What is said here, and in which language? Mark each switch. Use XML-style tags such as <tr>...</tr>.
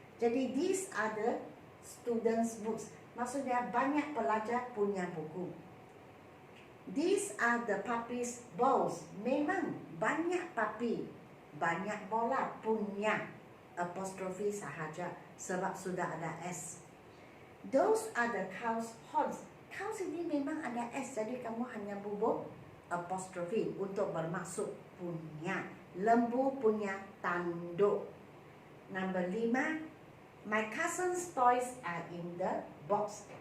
<ms>Jadi</ms> <en>these are the students' books.</en> <ms>Maksudnya banyak pelajar punya buku.</ms> <en>These are the puppies' balls.</en> <ms>Memang banyak puppy, banyak bola punya apostrophe sahaja. Sebab sudah ada S.</ms> <en>Those are the cows' horns.</en> <ms>Cows ini memang ada S, jadi kamu hanya bubuk apostrophe untuk bermaksud punya. Lembu punya tanduk.</ms> <en>Number 5, my cousin's toys are in the box.</en>